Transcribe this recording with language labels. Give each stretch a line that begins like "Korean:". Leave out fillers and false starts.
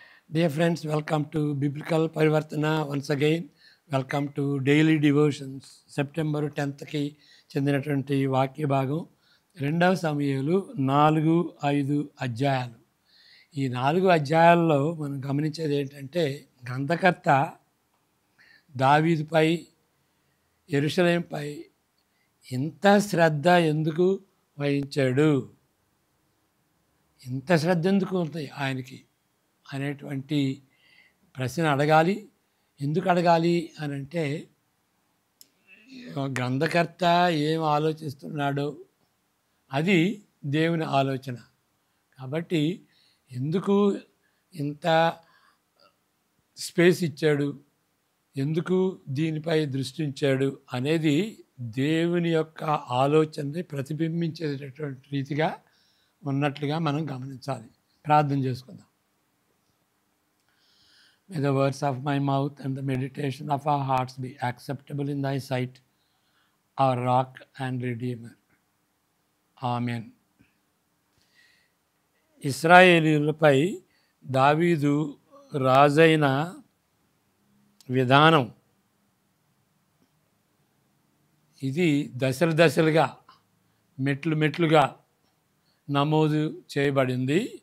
English: Dear friends, welcome to Biblical Parivartana once again. Welcome to daily devotions.
Telugu: September 10కి చెందినటువంటి వాక్య భాగం 2వ సమూయేలు 4-5 అధ్యాయాలు. ఈ 4 అధ్యాయాల్లో మనం గమనించేది ఏంటంటే, గ్రంథకర్త దావీదుపై, యెరూషలేంపై ఇంత శ్రద్ధ ఎందుకు వహించాడు, ఇంత శ్రద్ధ ఎందుకు ఉంది ఆయనకి అనేటువంటి ప్రశ్న అడగాలి. ఎందుకు అడగాలి అని అంటే, గ్రంథకర్త ఏం ఆలోచిస్తున్నాడో అది దేవుని ఆలోచన. కాబట్టి ఎందుకు ఇంత స్పేస్ ఇచ్చాడు, ఎందుకు దీనిపై దృష్టి ఉంచాడు అనేది దేవుని యొక్క ఆలోచనని ప్రతిబింబించేటటువంటి రీతిగా ఉన్నట్లుగా మనం గమనించాలి. ప్రార్థన చేసుకుందాం.
English: May the words of my mouth and the meditation of our hearts be acceptable in thy sight, our rock and redeemer. Amen.
Telugu: ఇశ్రాయేలీయులపై దావీదు రాజైన విధానం ఇది దశలు దశలుగా, మెట్లుగా నమోదు చేయబడింది.